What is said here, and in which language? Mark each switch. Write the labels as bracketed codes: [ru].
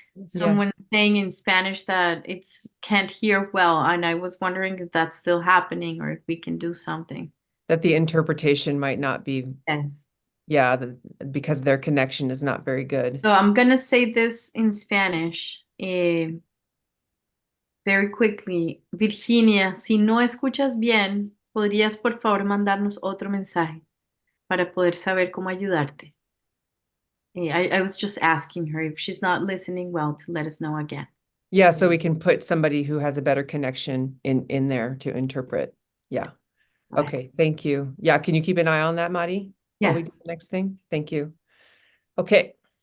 [en] Someone saying in Spanish that it's can't hear well, and I was wondering if that's still happening or if we can do something. That the interpretation might not be, Yes. yeah, because their connection is not very good. So I'm gonna say this in Spanish. Very quickly. [es] Virginia, si no escuchas bien, ¿podrías por favor mandarnos otro mensaje para poder saber cómo ayudarte? [en] I was just asking her if she's not listening well to let us know again. Yeah, so we can put somebody who has a better connection in there to interpret. Yeah. Right. Okay, thank you. Yeah, can you keep an eye on that, Mari? While we do Yes. the next thing? Thank you. Okay.